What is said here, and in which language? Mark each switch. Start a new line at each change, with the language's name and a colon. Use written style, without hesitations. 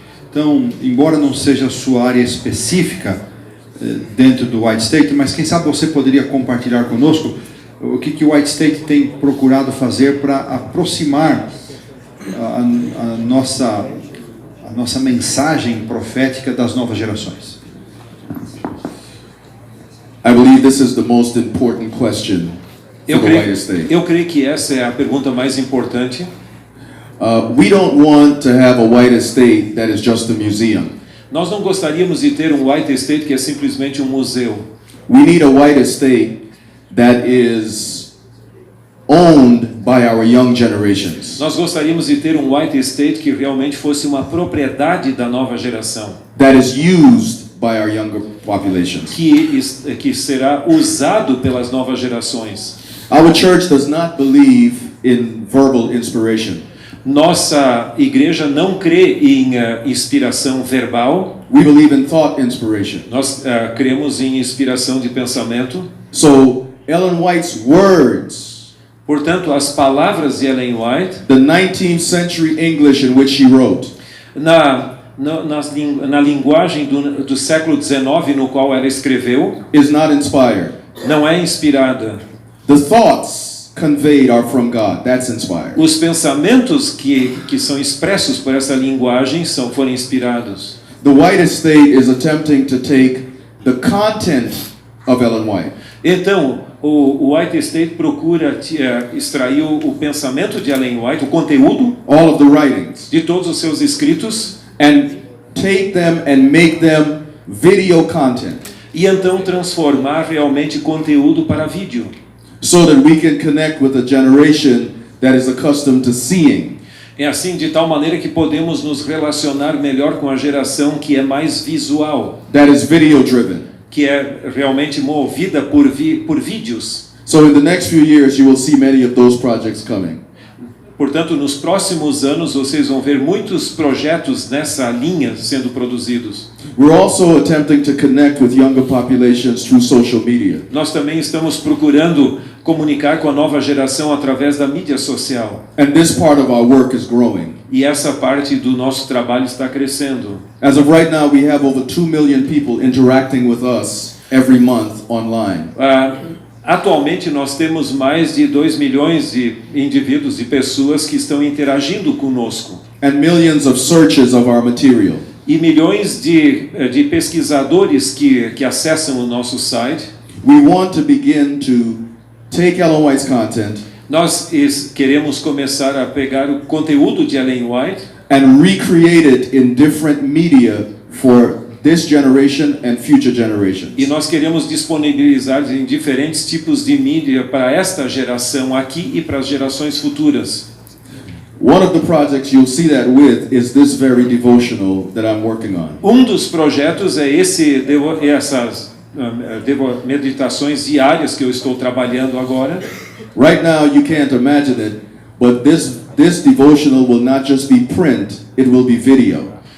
Portuguese: Então, embora não seja a sua área específica dentro do White State, mas quem sabe você poderia compartilhar conosco o que o White State tem procurado fazer para aproximar a nossa mensagem profética das novas gerações.
English: I believe this is the most important question for the White Estate.
Portuguese: Eu creio que essa é a pergunta mais importante.
English: We don't want to have a White Estate that is just a museum.
Portuguese: Nós não gostaríamos de ter um White Estate que é simplesmente um museu.
English: We need a White Estate that is owned by our young generations.
Portuguese: Nós gostaríamos de ter um White Estate que realmente fosse uma propriedade da nova geração.
English: That is used by our younger populations.
Portuguese: Que será usado pelas novas gerações.
English: Our church does not believe in verbal inspiration.
Portuguese: Nossa igreja não crê em inspiração verbal.
English: We believe in thought inspiration.
Portuguese: Nós cremos em inspiração de pensamento.
English: So, Ellen White's words,
Portuguese: portanto, as palavras de Ellen White,
English: the 19th century English in which she wrote,
Portuguese: na linguagem do século XIX no qual ela escreveu,
English: is not inspired.
Portuguese: Não é inspirada.
English: The thoughts conveyed are from God. That's inspired.
Portuguese: Os pensamentos que são expressos por essa linguagem foram inspirados.
English: The White Estate is attempting to take the content of Ellen White
Portuguese: Então, o White Estate procura extrair o pensamento de Ellen White, o conteúdo
English: all of the writings,
Portuguese: de todos os seus escritos,
English: and take them and make them video content
Portuguese: e então transformar realmente conteúdo para vídeo,
English: so that we can connect with a generation that is accustomed to seeing.
Portuguese: É assim, de tal maneira que podemos nos relacionar melhor com a geração que é mais visual,
English: That is video driven.
Portuguese: que é realmente movida por vídeos.
English: So in the next few years, you will see many of those projects coming.
Portuguese: Portanto, nos próximos anos vocês vão ver muitos projetos nessa linha sendo produzidos.
English: We're also attempting to connect with younger populations through social media.
Portuguese: Nós também estamos procurando comunicar com a nova geração através da mídia social.
English: And this part of our work is growing.
Portuguese: E essa parte do nosso trabalho está crescendo.
English: As of right now, we have over 2 million people interacting with us every month online.
Portuguese: Atualmente nós temos mais de 2 milhões de indivíduos e pessoas que estão interagindo conosco.
English: And millions of searches of our material.
Portuguese: E milhões de pesquisadores que acessam o nosso site.
English: We want to begin to take Ellen White's content
Portuguese: Nós queremos começar a pegar o conteúdo de Ellen White
English: and recreate it in different media for this generation and future generations.
Portuguese: e nós queremos disponibilizar em diferentes tipos de mídia para esta geração aqui e para as gerações futuras.
English: One of the projects you'll see that with is this very devotional that I'm working on.
Portuguese: Um dos projetos é essas meditações diárias que eu estou trabalhando agora.
English: Right now you can't imagine it, but this devotional will not just be print, it will be video.